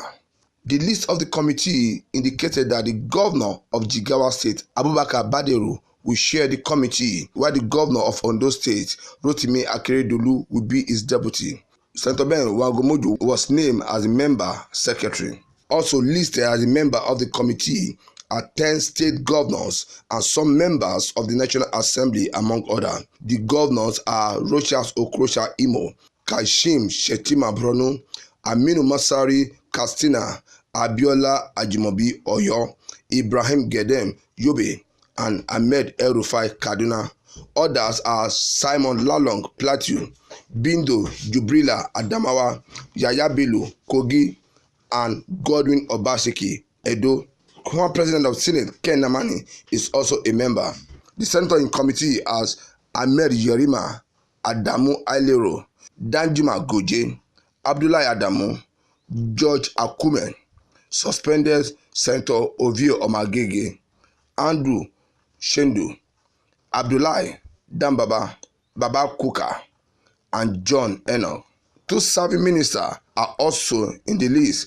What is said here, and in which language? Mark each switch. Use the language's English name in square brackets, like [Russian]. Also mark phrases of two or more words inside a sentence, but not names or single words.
[English] The list of the committee indicated that the governor of Jigawa State, Abubakar Baderu, will chair the committee, while the governor of Ondo State, Rotimi Akeredolu, will be his deputy. Senator Ben Wangomojo was named as a member secretary. Also listed as a member of the committee are 10 state governors and some members of the National Assembly, among others. The governors are Rochas Okrocha Imo, Kashim Shettima Bruno, Aminu Masari Katsina, Abiola Ajimobi Oyo, Ibrahim Gedem Yobe, and Ahmed El-Rufai Kaduna. Others are Simon Lalong Plateau, Bindo Jubrila Adamawa, Yaya Bello Kogi, and Godwin Obaseki Edo. Current President of Senate Ken Namani is also a member. The senator in committee as Ahmed Yerima Adamu Ailero, Danjuma Goje, Abdullahi Adamu, George Akume, suspended Senator Ovio Omagege, Andrew Shendu, Abdullahi Dambaba, Baba Kuka, and John Enoch. Two serving ministers are also in the list.